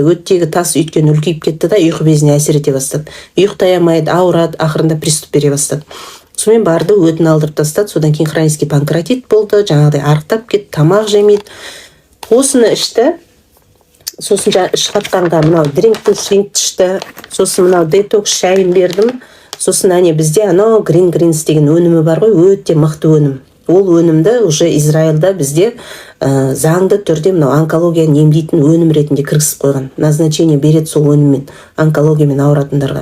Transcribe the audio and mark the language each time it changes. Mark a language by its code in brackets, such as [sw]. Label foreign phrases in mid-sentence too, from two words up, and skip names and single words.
[kk] Өттегі тас өйткені үлкейіп кетті да, ұйқы безіне әсер ете бастады. Ұйықтай алмайды, ауырады, ақырында приступ бере бастады. Сонымен барды, өтін алдырып тастады. Содан кейін [ru] хронический панкреатит [kk] болды, жаңағыдай арықтап кетті, тамақ жемейді. Осыны ішті. Сосын іш қатқанға мынау drink to shrink ішті. Сосын мынау детокс шайын бердім. Сосын бізде анау Green Greens деген өнімі бар ғой, өте мықты өнім. Ол өнімді уже Израильда бізде заңды түрде мынау онкологияны емдейтін өнім ретінде кіргізіп қойған. Назначение береді сол өніммен онкологиямен ауыратындарға.